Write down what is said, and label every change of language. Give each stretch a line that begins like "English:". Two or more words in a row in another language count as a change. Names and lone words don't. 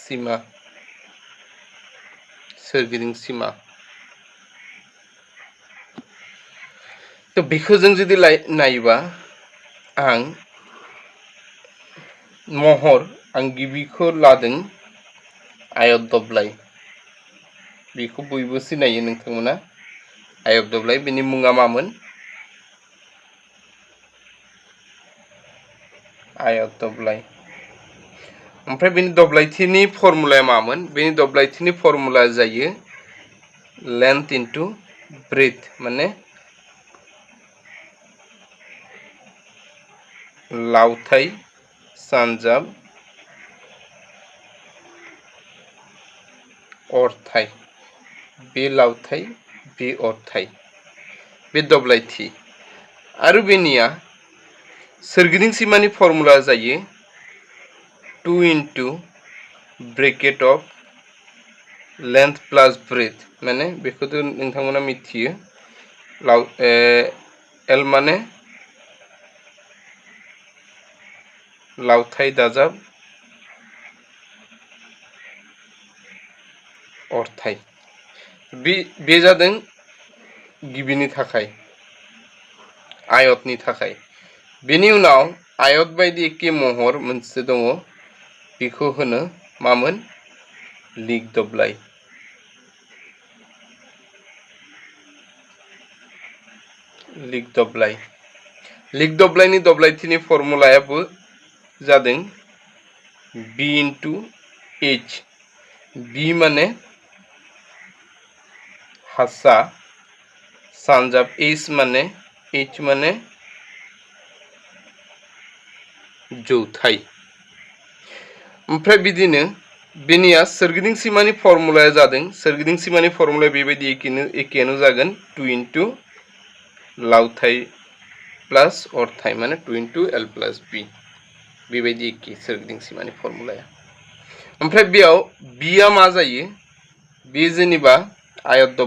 Bodo: सीमा तो बेखौ जों जुदि नायोबा आं गिबिखौ लादों आयत दब्लाय बेखौ बयबो सिनायो नोंथांमोना आयत दब्लाय बेनि मुङा मामोन आयत दब्लाय ओमफ्राय बेनि दब्लायथिनि फर्मुलाया मामोन बेनि दब्लायथिनि फर्मुला जायो
English: length into breadth
Bodo: माने लावथाइ सानजाब अरथाइ बे लावथाइ बे अरथाइ बे दब्लायथि आरो बेनिया सोरगिदिं सीमानि फर्मुला जायो
English: 2 into bracket of length plus breadth
Bodo: माने बेखौथ' नोंथांमोना मिथियो एल माने लावथाइ दाजाब अरथाइ बे जादों गिबिनि थाखाय आयतनि थाखाय बेनि उनाव आयत बायदि एखे महर मोनसे दङ बेखौ होनो मामोन लिग दब्लाय लिग दब्लायनि दब्लायथिनि फर्मुलायाबो जादों
English: B into H
Bodo: बी माने हासा सानजाब एच माने जौथाइ ओमफ्राय बिदिनो बेनिया सोरगिदिं सीमानि फर्मुलाया जादों सोरगिदिं सीमानि फर्मुलाया बेबायदि एखेयानो जागोन 2 into लावथाइ प्लस अरथाइ माने
English: 2 into L plus B
Bodo: बेबायदि एखे सोरगिदिं सीमानि फर्मुलाया ओमफ्राय बेयाव बिया मा जायो बे जेनेबा आयत